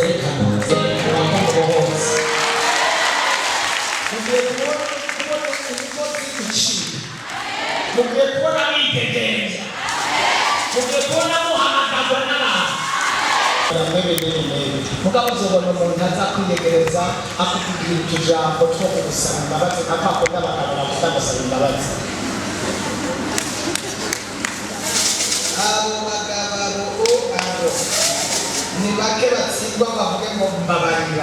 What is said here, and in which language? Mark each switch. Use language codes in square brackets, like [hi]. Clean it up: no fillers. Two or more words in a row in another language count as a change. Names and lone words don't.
[rn] mugiye kubona imisozi icika, mugiye kubona mwidegenza, mugiye kubona muhamagazwa n'abantu. Mugabo uzobona umuntu aza kwiyegereza akubwira utujambo two kugusaba imbabazi nka kwa kundi abagabo bavuga gusaba imbabazi. Abo bagabo ni bake batsindwa bavuge ngo mbabarira.